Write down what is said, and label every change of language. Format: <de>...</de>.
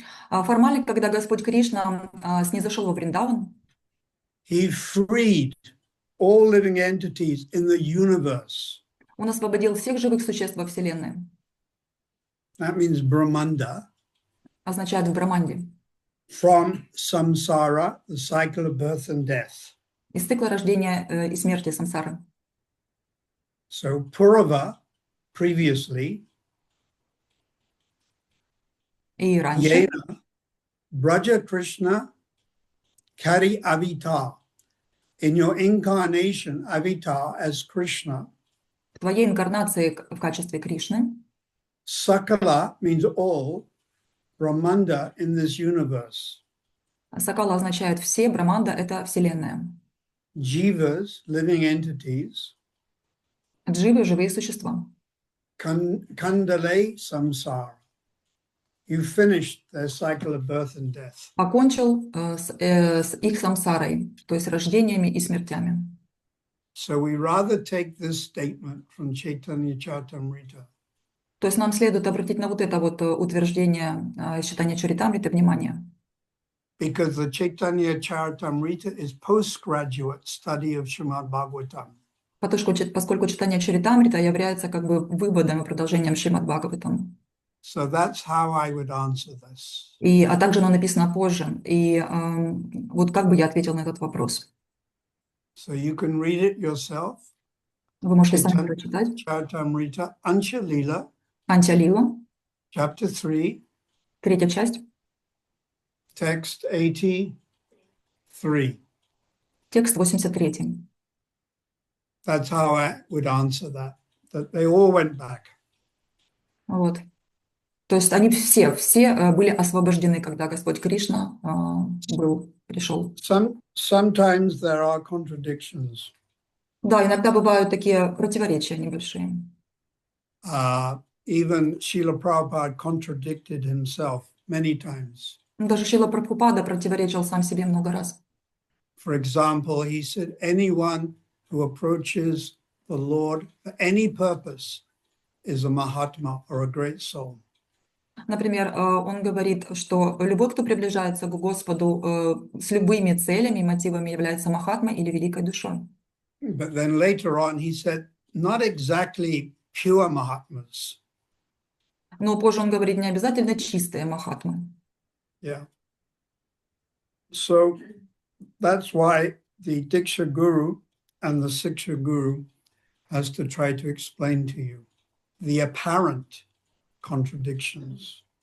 <ru>Формально, когда Господь Кришна снизошел во Вриндаван,</ru> <en>He freed all living entities in the universe.</en> <ru>Он освободил всех живых существ во Вселенной.</ru> <en>That means Brahmanda.</en> <ru>Означает в Браманде.</ru> <en>From samsara, the cycle of birth and death.</en> <ru>Из цикла рождения и смерти самсары.</ru> <en>So Purava previously,</en> <ru>И раньше</ru> <bn>Yena, Braja Krishna, Kari Avatar.</bn> <en>In your incarnation, Avatar as Krishna,</en> <ru>в твоей инкарнации в качестве Кришны</ru> <en>Sakala means all, Brahmanda in this universe.</en> <ru>Сакала означает все, Браманда — это Вселенная.</ru> <en>Jivas, living entities,</en> <ru>Дживы — живые существа.</ru> <bn>Kandale Samsara.</bn> <en>You finished their cycle of birth and death.</en> <ru>Покончил с их самсарой, то есть рождениями и смертями.</ru> <en>So we rather take this statement from Chaitanya Charitamrita.</en> <ru>То есть нам следует обратить на вот это вот утверждение читания Чаритамриты внимание.</ru> <en>Because the Chaitanya Charitamrita is postgraduate study of Srimad Bhagavatam.</en> <ru>Поскольку читание Чаритамрита является как бы выводом и продолжением Шримад Бхагаватам.</ru> <en>So that's how I would answer this.</en> <ru>А также оно написано позже. И вот как бы я ответил на этот вопрос.</ru> <en>So you can read it yourself.</en> <ru>Вы можете сами прочитать.</ru> <en>Charitamrita, Ansha Lila,</en> <ru>Антя-лила,</ru> <en>chapter 3,</en> <ru>3-я часть,</ru> <en>text 83.</en> <ru>текст 83.</ru> <en>That's how I would answer that they all went back.</en> <ru>Вот. То есть они все были освобождены, когда Господь Кришна пришел.</ru> <en>Sometimes there are contradictions.</en> <ru>Да, иногда бывают такие противоречия небольшие.</ru> <en>Even Srila Prabhupada contradicted himself many times.</en> <ru>Даже Шрила Прабхупада противоречил сам себе много раз.</ru> <en>For example, he said, anyone who approaches the Lord for any purpose is a Mahatma or a great soul.</en> <ru>Например, он говорит, что любой, кто приближается к Господу с любыми целями и мотивами, является Махатмой или великой душой.</ru> <en>But then later on he said, not exactly pure Mahatmas.</en> <ru>Но позже он говорит, не обязательно чистые Махатмы.</ru> <en>Yeah. So that's why the Diksha Guru and the Siksha Guru has to try to explain to you the apparent contradictions.</en>